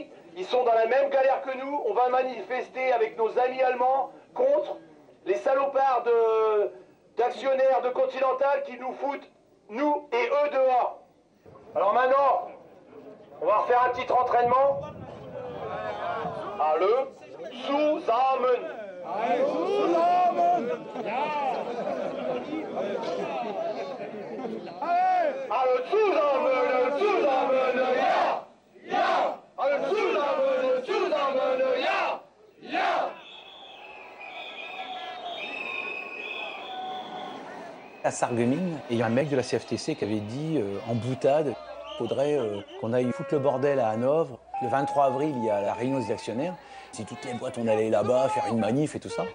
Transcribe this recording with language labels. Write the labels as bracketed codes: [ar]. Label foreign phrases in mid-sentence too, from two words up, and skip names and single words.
[fr] Ils sont dans la même galère que nous. On va manifester avec nos amis allemands contre les salopards d'actionnaires de Continental qui nous foutent, nous et eux, dehors. Alors maintenant, on va refaire un petit entraînement. [de] Alle zusammen. Alle zusammen, zusammen, ja, ja. Alle zusammen, zusammen, ja, ja. [fr] À Sarreguemines, il y a un mec de la CFTC qui avait dit en boutade, il faudrait qu'on aille foutre le bordel à Hanovre. Le 23 avril, il y a la réunion des actionnaires. Si toutes les boîtes, on allait là-bas faire une manif et tout ça.